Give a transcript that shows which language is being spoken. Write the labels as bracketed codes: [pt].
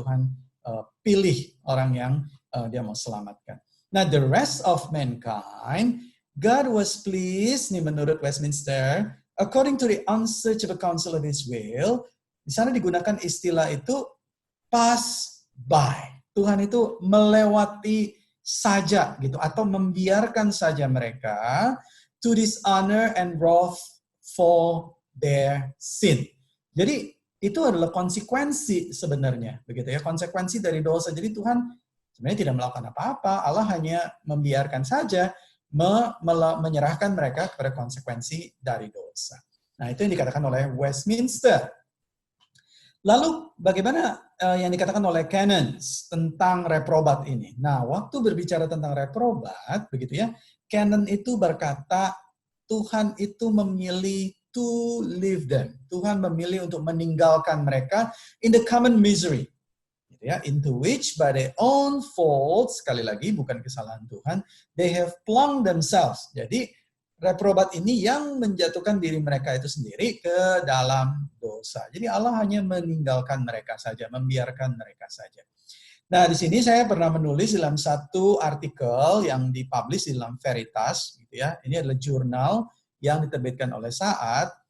[id] Tuhan pilih orang yang dia mau selamatkan. [en] Nah, the rest of mankind, God was pleased, [id] nih menurut Westminster, [en] according to the unsearchable counsel of His will. [id] Di sana digunakan istilah itu pass by. Tuhan itu melewati saja gitu, atau membiarkan saja mereka [en] to dishonor and wrath for their sin. [id] Jadi itu adalah konsekuensi sebenarnya, begitu ya, konsekuensi dari dosa. Jadi Tuhan sebenarnya tidak melakukan apa-apa, Allah hanya membiarkan saja, menyerahkan mereka kepada konsekuensi dari dosa. Nah, itu yang dikatakan oleh Westminster. Lalu bagaimana yang dikatakan oleh canons tentang reprobat ini? Nah, waktu berbicara tentang reprobat, begitu ya, canon itu berkata Tuhan itu memilih [en] to leave them. [id] Tuhan memilih untuk meninggalkan mereka [en] in the common misery. Ya, into which by their own fault, [id] sekali lagi bukan kesalahan Tuhan, [en] they have plunged themselves. [id] Jadi reprobat ini yang menjatuhkan diri mereka itu sendiri ke dalam dosa. Jadi Allah hanya meninggalkan mereka saja, membiarkan mereka saja. Nah, di sini saya pernah menulis dalam satu artikel yang dipublish di dalam Veritas, gitu ya. Ini adalah jurnal yang diterbitkan oleh Saat.